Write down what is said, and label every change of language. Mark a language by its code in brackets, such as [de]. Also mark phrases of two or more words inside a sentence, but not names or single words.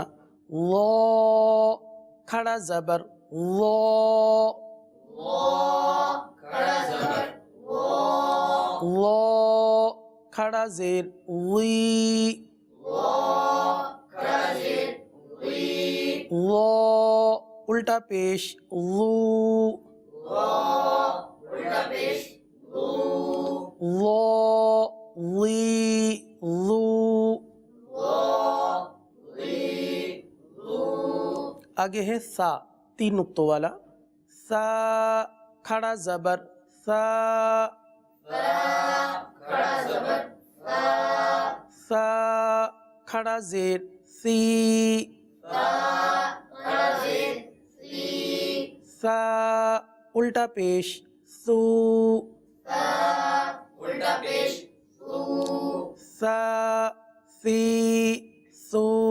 [ur] غو کھڑا زبر غو غو کھڑا زیر غی غو الٹا پیش غو غو غی غو. آگے ہے سا، 3 نقطوں والا. سا کھڑا زبر سا سا کھڑا زیر سی سا الٹا پیش سو سا سی سو.